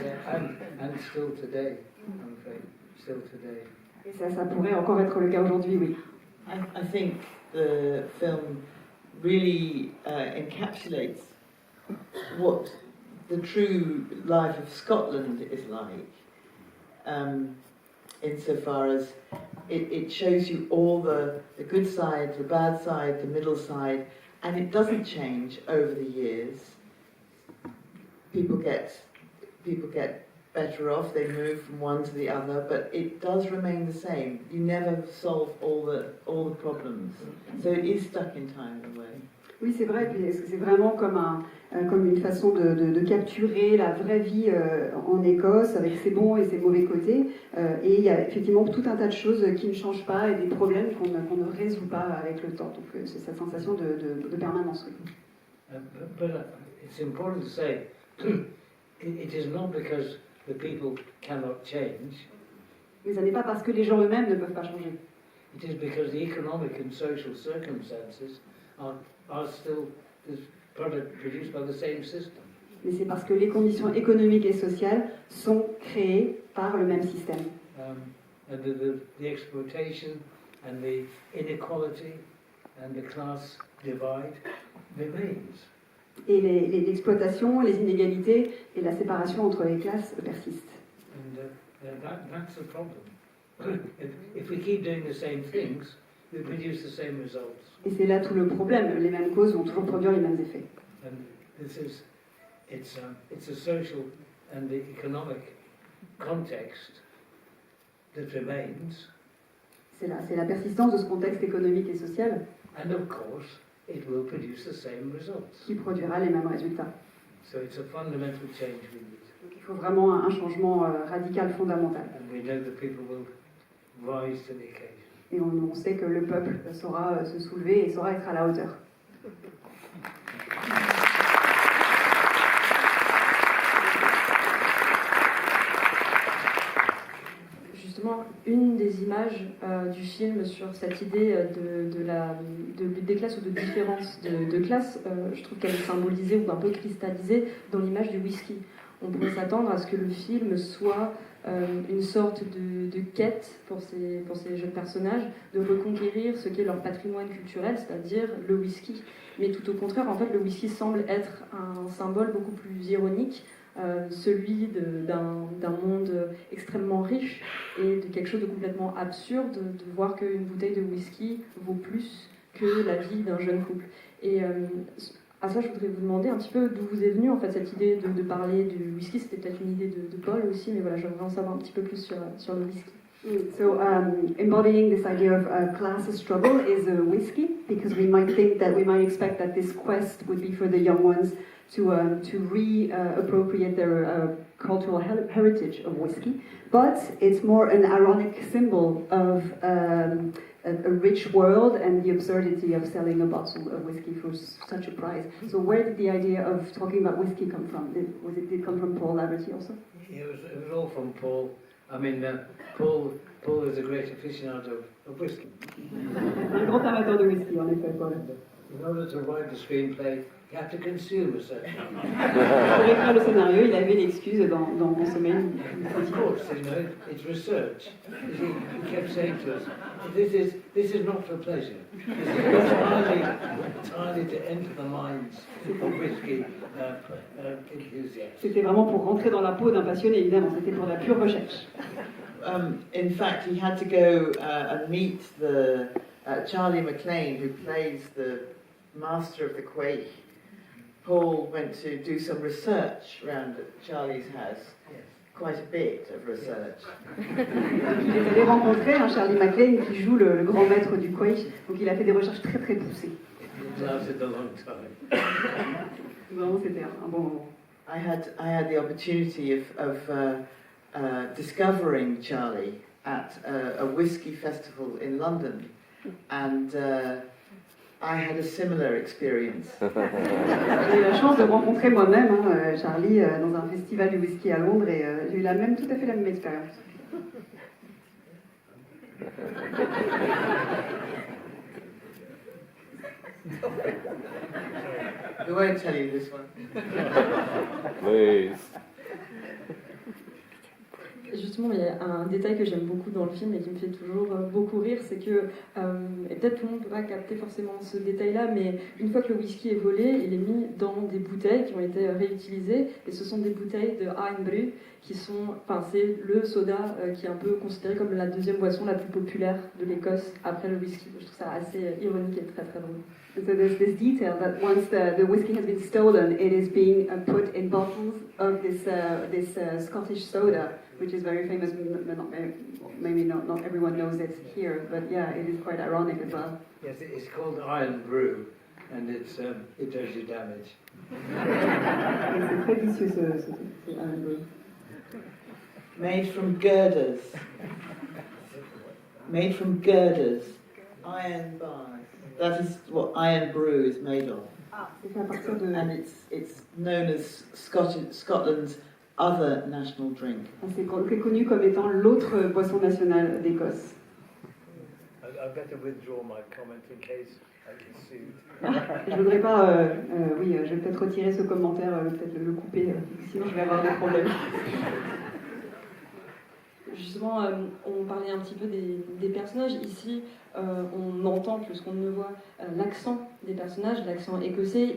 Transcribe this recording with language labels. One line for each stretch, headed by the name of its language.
English: And still today, I'm afraid, still today.
French: Et ça pourrait encore être le cas aujourd'hui, oui.
English: I think the film really encapsulates what the true life of Scotland is like, insofar as it shows you all the good side, the bad side, the middle side, and it doesn't change over the years. People get better off, they move from one to the other, but it does remain the same. You never solve all the problems. So it is stuck in time in a way.
French: Oui, c'est vrai, puis c'est vraiment comme une façon de capturer la vraie vie en Écosse, avec ses bons et ses mauvais côtés. Et il y a effectivement tout un tas de choses qui ne changent pas et des problèmes qu'on ne résout pas avec le temps. Donc c'est cette sensation de permanence. Oui.
English: But it's important to say, it is not because the people cannot change.
French: Mais ça n'est pas parce que les gens eux-mêmes ne peuvent pas changer.
English: It is because the economic and social circumstances are still this product produced by the same system.
French: Mais c'est parce que les conditions économiques et sociales sont créées par le même système.
English: And the exploitation and the inequality and the class divide remains.
French: Et l'exploitation, les inégalités et la séparation entre les classes persistent.
English: And that's the problem. If we keep doing the same things, we produce the same results.
French: Et c'est là tout le problème. Les mêmes causes vont toujours produire les mêmes effets.
English: And it's a social and the economic context that remains.
French: C'est la persistance de ce contexte économique et social.
English: And of course, it will produce the same results.
French: Qui produira les mêmes résultats.
English: So it's a fundamental change we need.
French: Donc il faut vraiment un changement radical, fondamental.
English: And we know that people will rise to the occasion.
French: Et on sait que le peuple saura se soulever et saura être à la hauteur. Justement, une des images du film sur cette idée de lutte des classes ou de différence de classe, je trouve qu'elle est symbolisée ou un peu cristallisée dans l'image du whisky. On pourrait s'attendre à ce que le film soit une sorte de quête pour ces jeunes personnages, de reconquérir ce qu'est leur patrimoine culturel, c'est-à-dire le whisky. Mais tout au contraire, en fait, le whisky semble être un symbole beaucoup plus ironique, celui d'un monde extrêmement riche et de quelque chose de complètement absurde, de voir qu'une bouteille de whisky vaut plus que la vie d'un jeune couple. Et à ça, je voudrais vous demander un petit peu d'où vous est venue en fait cette idée de parler du whisky. C'était peut-être une idée de Paul aussi, mais voilà, j'aimerais en savoir un petit peu plus sur le whisky.
English: So embodying this idea of class struggle is a whiskey, because we might expect that this quest would be for the young ones to reappropriate their cultural heritage of whiskey, but it's more an ironic symbol of a rich world and the absurdity of selling a bottle of whiskey for such a price. So where did the idea of talking about whiskey come from? Did it come from Paul Laverty also? It was all from Paul. I mean, Paul is a great aficionado of whiskey.
French: Un grand amateur de whisky, en effet, Paul.
English: In order to write the screenplay, you have to consume a certain amount.
French: Pour écrire le scénario, il avait l'excuse d'en consommer une
English: Of
French: quantité.
English: course, it's research. He kept saying to us, this is not for pleasure. This is entirely to enter the minds of whiskey enthusiasts.
French: C'était vraiment pour rentrer dans la peau d'un passionné, évidemment. C'était pour la pure recherche.
English: In fact, he had to go and meet the Charlie MacLaine, who plays the master of the quaich. Paul went to do some research around at Charlie's house, quite a bit of research.
French: Il est allé rencontrer un Charlie Maitland qui joue le grand maître du Quake, donc il a fait des recherches très très poussées.
English: It lasted a long time.
French: Vraiment, c'était un bon moment.
English: I had the opportunity of discovering Charlie at a whiskey festival in London, and I had a similar experience.
French: J'ai eu la chance de rencontrer moi-même Charlie dans un festival du whisky à Londres et j'ai eu tout à fait la même expérience.
English: I won't tell you this one. Please.
French: Justement, il y a un détail que j'aime beaucoup dans le film et qui me fait toujours beaucoup rire, c'est que, et peut-être tout le monde ne peut pas capter forcément ce détail-là, mais une fois que le whisky est volé, il est mis dans des bouteilles qui ont été réutilisées, et ce sont des bouteilles de avril, qui sont, enfin, c'est le soda qui est un peu considéré comme la deuxième boisson la plus populaire de l'Écosse après le whisky. Je trouve ça assez ironique et très très drôle.
English: So there's this detail that once the whiskey has been stolen, it is being put in bottles of this Scottish soda, which is very famous. Maybe not everyone knows it here, but yeah, it is quite ironic as well. Yes, it's called Iron Brew, and it does you damage.
French: C'est très vicieux ce Iron Brew.
English: Made from girders. Made from girders. Iron bars. That is what iron brew is made of.
French: C'est fait à partir de...
English: And it's known as Scotland's other national drink.
French: C'est connu comme étant l'autre boisson nationale d'Écosse.
English: I better withdraw my comment in case I get sued.
French: Je voudrais pas... je vais peut-être retirer ce commentaire, peut-être le couper, sinon je vais avoir des problèmes. Justement, on parlait un petit peu des personnages. Ici, on entend plus qu'on ne voit l'accent des personnages, l'accent écossais.